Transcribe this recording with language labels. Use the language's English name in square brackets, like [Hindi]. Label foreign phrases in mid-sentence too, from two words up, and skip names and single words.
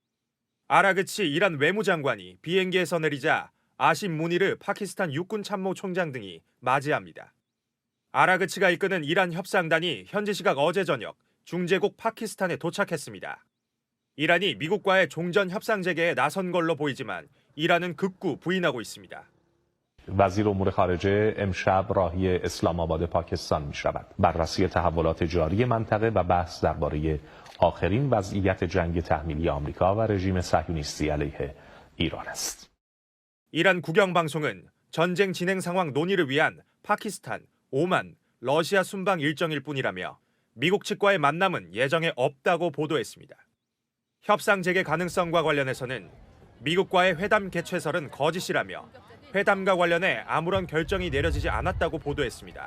[Korean] 아라그치 이란 외무장관이 비행기에서 내리자 아심 무니르 파키스탄 육군 참모총장 등이 맞이합니다. 아라그치가 이끄는 이란 협상단이 현지 시각 어제 저녁 중재국 파키스탄에 도착했습니다. 이란이 미국과의 종전 협상 재개에 나선 걸로 보이지만 이란은 극구 부인하고 있습니다. [Persian] وزیر امور خارجه امشب راهی اسلام آباد پاکستان می شود. بررسی تحولات جاری منطقه و بحث درباره آخرین وضعیت جنگ تحمیلی آمریکا و رژیم صهیونیستی علیه ایران است. [Korean] 이란 국영방송은 전쟁 진행 상황 논의를 위한 파키스탄, 오만, 러시아 순방 일정일 뿐이라며 미국 측과의 만남은 예정에 없다고 보도했습니다. 협상 재개 가능성과 관련해서는 미국과의 회담 개최설은 거짓이라며 회담과 관련해 아무런 결정이 내려지지 않았다고 보도했습니다.